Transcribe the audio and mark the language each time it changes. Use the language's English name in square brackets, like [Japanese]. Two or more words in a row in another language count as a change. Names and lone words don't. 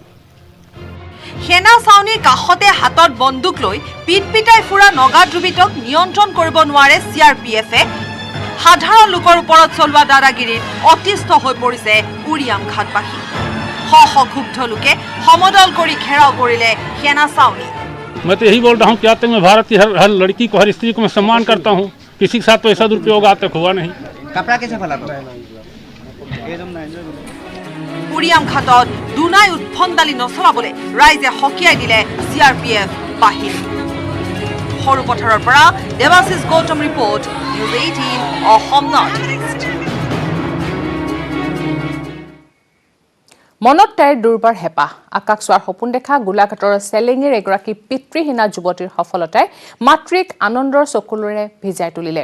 [Assamese] সেনা চাউনিৰ কাষতে হাতত বন্দুক লৈ পিটপিটাই ফুৰা নগা দ্ৰুবিতক নিয়ন্ত্ৰণ কৰিব নোৱাৰে CRPFে। সাধাৰণ লোকৰ ওপৰত চলোৱা দাদাগিৰিত অতিষ্ঠ হৈ পৰিছে উৰিয়াম ঘাটবাসী। শ ক্ষুব্ধ লোকে সমদল কৰি ঘেৰাও কৰিলে সেনা চাউনি। [Hindi] मैं तो यही बोल रहा हूँ कि आज तक मैं भारत की हर लड़की को, हर स्त्री को मैं सम्मान करता हूँ। किसी के साथ तो ऐसा दुरुपयोग आज तक हुआ नहीं। कपड़ा कैसे फैला? [Assamese] ধুবুৰীয়াম ঘাটত দুনাই উৎফন্দালি নচলাবলৈ ৰাইজে সকীয়াই দিলে CRPF বাহিনী। সৰুপথাৰৰ পৰা দেৱাশিষ গৌতম ৰিপৰ্ট, নিউজ 18 অসম নৰ্থ ইষ্ট। মনত তাইৰ দুৰ্বাৰ হেঁপাহ, আকাশ চোৱাৰ সপোন দেখা গোলাঘাটৰ চেলেঙিৰ এগৰাকী পিতৃহীনা যুৱতীৰ সফলতাই মাতৃক আনন্দৰ চকুলোৰে ভিজাই তুলিলে।